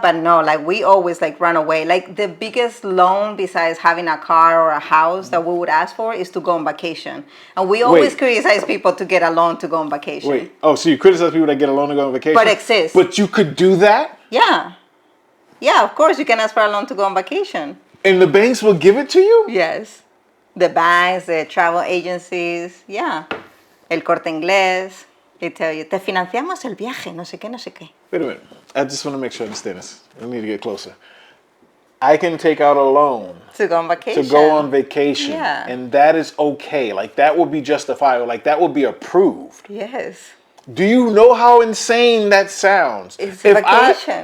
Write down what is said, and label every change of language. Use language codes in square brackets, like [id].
[en] But no, like, we always like run away. Like, the biggest loan besides having a car or a house that we would ask for is to go on vacation. And we always criticize people to get a loan to go on vacation. Wait, oh, so you criticize people that get a loan to go on vacation? But it exists. But you could do that? Yeah. Yeah, of course you can ask for a loan to go on vacation. And the banks will give it to you? Yes. The banks, the travel agencies, yeah. El Corte Inglés, they tell you, [es] te financiamos el viaje, no sé qué, [en] no sé qué. Wait a minute. I just want to make sure I understand this. I need to get closer. I can take out a loan to go on vacation. To go on vacation. Yeah. And that is okay. Like, that would be justifiable. Like, that would be approved. Yes. Do you know how insane that sounds? It's vacation.